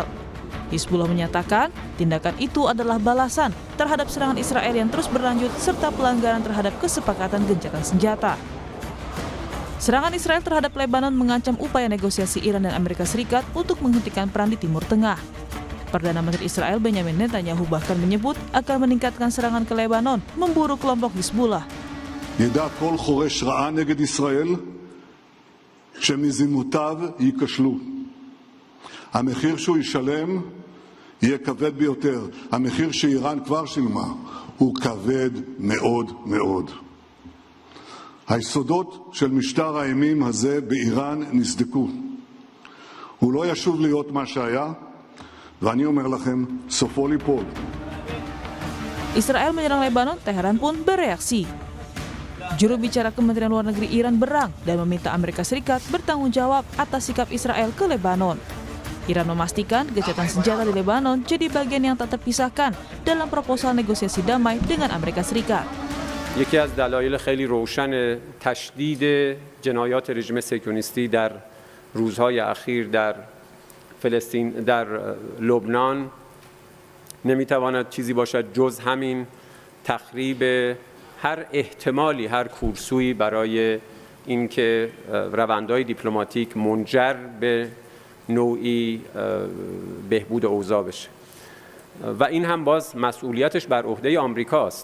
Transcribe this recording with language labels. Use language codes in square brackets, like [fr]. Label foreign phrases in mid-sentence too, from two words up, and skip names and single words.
[id] Hizbullah menyatakan tindakan itu adalah balasan terhadap serangan Israel yang terus berlanjut serta pelanggaran terhadap kesepakatan gencatan senjata. Serangan Israel terhadap Lebanon mengancam upaya negosiasi Iran dan Amerika Serikat untuk menghentikan perang di Timur Tengah. Perdana Menteri Israel Benjamin Netanyahu bahkan menyebut akan meningkatkan serangan ke Lebanon memburu kelompok Hizbullah. [he] ידע כל חורש רעה נגד ישראל שמזימותיו ייכשלו. המחיר שהוא ישלם יהיה כבד ביותר. המחיר שאיראן כבר שילמה הוא כבד מאוד מאוד. היסודות של משטר האימים הזה באיראן נסדקו. הוא לא ישוב להיות מה שהיה, ואני אומר לכם, סופו ליפול. [id] Israel menyerang Lebanon, Teheran pun bereaksi. Juru bicara Kementerian Luar Negeri Iran berang dan meminta Amerika Serikat bertanggung jawab atas sikap Israel ke Lebanon. Iran memastikan gencatan senjata di Lebanon jadi bagian yang tak terpisahkan dalam proposal negosiasi damai dengan Amerika Serikat. [fa] یکی از دلایل خیلی روشن تشدید جنایات رژیم صهیونیستی در روزهای اخیر در فلسطین در لبنان نمیتواند چیزی باشد جز همین تخریب هر احتمالی هر کورسویی برای اینکه روندهای دیپلماتیک منجر به نوعی بهبود اوضاع بشه و این هم باز مسئولیتش بر عهده آمریکاست.